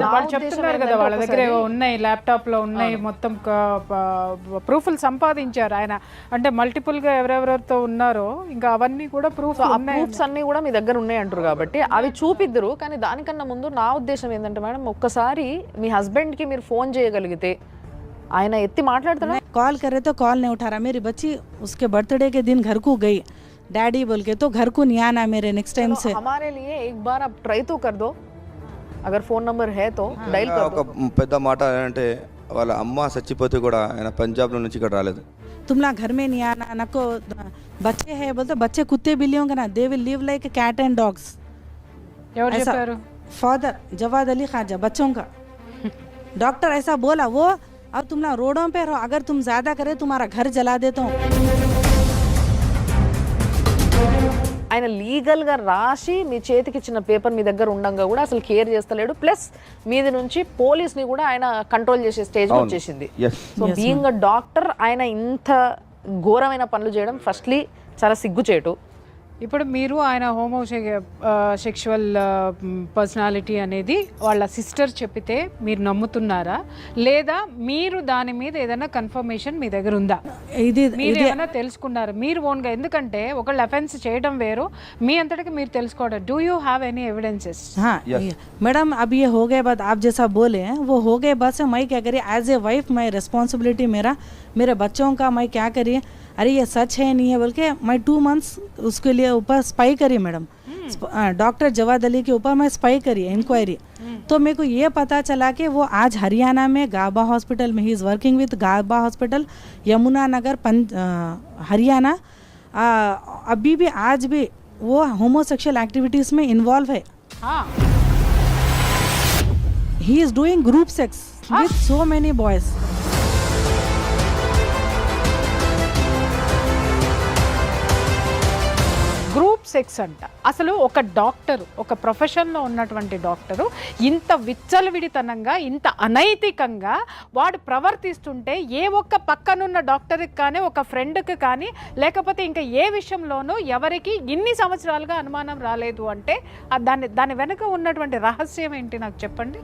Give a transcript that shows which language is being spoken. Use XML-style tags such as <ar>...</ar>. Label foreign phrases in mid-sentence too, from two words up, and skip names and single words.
<te>వాళ్ళు చెప్తున్నారు కదా వాళ్ళ దగ్గర ఉన్నాయి, ల్యాప్టాప్లో ఉన్నాయి, మొత్తం ప్రూఫ్లు సంపాదించారు ఆయన, అంటే మల్టిపుల్గా ఎవరెవరితో ఉన్నారో ఇంకా అవన్నీ కూడా ప్రూఫ్స్ అన్నీ కూడా మీ దగ్గర ఉన్నాయి అంటారు కాబట్టి అవి చూపిద్దరు. కానీ దానికన్నా ముందు నా ఉద్దేశం ఏంటంటే మేడం, ఒక్కసారి మీ హస్బెండ్కి మీరు ఫోన్ చేయగలిగితే ఆయన ఎత్తి మాట్లాడుతున్నా.</te> <hi>कॉल करे तो कॉल नहीं उठा रहा, मेरी बच्ची उसके बर्थडे के दिन घर को गई डैडी बोल के, तो घर को नहीं आना मेरे</hi> <en>next time</en> <hi>से. हमारे लिए एक बार आप ट्राई तो कर दो, अगर फोन नंबर है तो డైల్ कर दो.</hi> <te>ఒక పెద్ద మాట అంటే వాళ్ళ అమ్మ చచ్చిపోతే కూడా ఆయన పంజాబ్లో నుంచి ఇక్కడ రాలేదు.</te> <hi>तुम लोग घर में नहीं आना, नको बच्चे हैं बोलते, बच्चे कुत्ते बिल्लियों का ना,</hi> <en>they will live like cat and dogs.</en> <te>ఎవరు చెప్పారు?</te> <hi>फादर जवाद अली खाजा बच्चों का डॉक्टर ऐसा बोला वो. अब तुम लोग रोडों पे रहो, अगर तुम ज्यादा करे तुम्हारा घर जला देता हूँ.</hi> <te>ఆయన లీగల్గా రాసి మీ చేతికి ఇచ్చిన పేపర్ మీ దగ్గర ఉండగా కూడా అసలు కేర్ చేస్తలేడు, ప్లస్ మీది నుంచి పోలీస్ని కూడా ఆయన కంట్రోల్ చేసే స్టేజ్ వచ్చేసింది.</te> <en>so being a doctor</en> <te>ఆయన ఇంత ఘోరమైన పనులు చేయడం ఫస్ట్లీ చాలా సిగ్గుచేటు. ఇప్పుడు మీరు ఆయన</te> <en>sexual personality</en> <te>అనేది వాళ్ళ సిస్టర్ చెప్పితే మీరు నమ్ముతున్నారా, లేదా మీరు దాని మీద ఏదైనా కన్ఫర్మేషన్ మీ దగ్గర ఉందా? మీరు ఏమైనా తెలుసుకున్నారా మీరు ఓన్గా? ఎందుకంటే ఒకళ్ళు అఫెన్స్ చేయడం వేరు, మీ అంతటికి మీరు తెలుసుకోవడం.</te> <en>Do you have any evidences?</en> <hi>हाँ मैडम, अब ये हो गए बात आप जैसा बोले हैं वो हो गए बात से मैं क्या करी</hi> <en>as a wife,</en> <hi>मैं रिस्पॉन्सिबिलिटी मेरे बच्चों का मैं क्या करिए, अरे ये सच है नहीं है बोल के मैं 2 months उसके लिए ऊपर स्पाई करी मैडम, डॉक्टर जवाद अली के ऊपर मैं स्पाई करी इंक्वायरी. तो मेरे को ये पता चला कि वो आज हरियाणा में गाबा हॉस्पिटल में</hi> <en>he is working with</en> <hi>गाबा हॉस्पिटल यमुनानगर हरियाणा. अभी भी आज भी वो</hi> <en>homosexual activities</en> <hi>में इन्वॉल्व है.</hi> <en>he is doing group sex with so many boys. group sex</en> <te>అంట. అసలు ఒక డాక్టరు, ఒక ప్రొఫెషన్లో ఉన్నటువంటి డాక్టరు ఇంత విచ్చలవిడితనంగా, ఇంత అనైతికంగా వాడు ప్రవర్తిస్తుంటే ఏ ఒక్క పక్కనున్న డాక్టర్కి కానీ, ఒక ఫ్రెండ్కి కానీ, లేకపోతే ఇంకా ఏ విషయంలోనూ ఎవరికి ఇన్ని సంవత్సరాలుగా అనుమానం రాలేదు అంటే దాని వెనుక ఉన్నటువంటి రహస్యం ఏంటి నాకు చెప్పండి.</te>